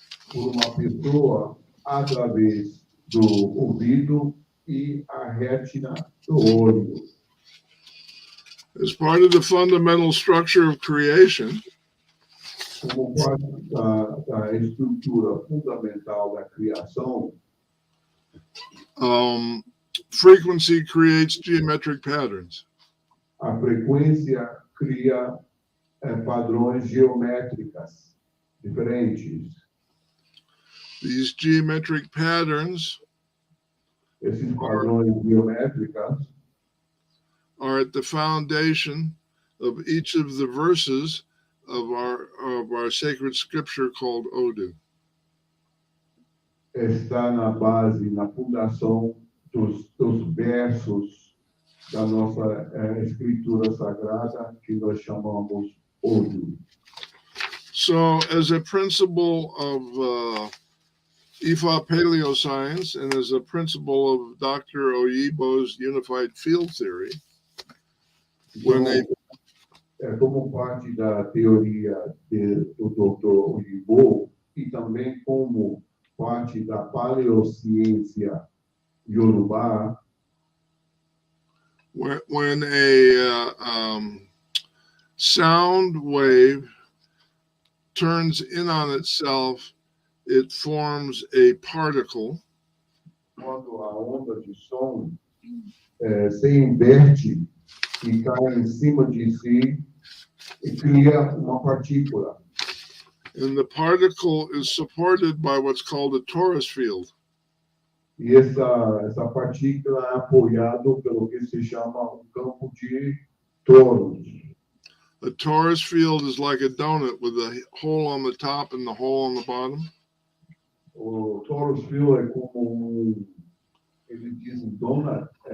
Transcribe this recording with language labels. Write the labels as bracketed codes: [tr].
[pt] por uma pessoa através do ouvido e a retina do olho. [en] As part of the fundamental structure of creation, [pt] como parte da estrutura fundamental da criação, [en] frequency creates geometric patterns. [pt] A frequência cria padrões geométricas diferentes. [en] These geometric patterns [pt] Esses padrões geométricos [en] are at the foundation of each of the verses of our sacred scripture called Odu. [pt] Está na base, na fundação dos versos da nossa escritura sagrada, que nós chamamos Odu. [en] So, as a principle of Ìwa Paleocience and as a principle of Dr. Oyibo's unified field theory, [pt] como parte da teoria do Dr. Oyibo e também como parte da Paleociência Yorùbá, [en] when a sound wave turns in on itself, it forms a particle. [pt] Quando a onda de som se inverte e cai em cima de si e cria uma partícula. [en] And the particle is supported by what's called a torus field. [pt] E essa partícula é apoiada pelo que se chama campo de toros. [en] A torus field is like a donut with a hole on the top and the hole on the bottom. [pt] O torus field é como eles dizem donut.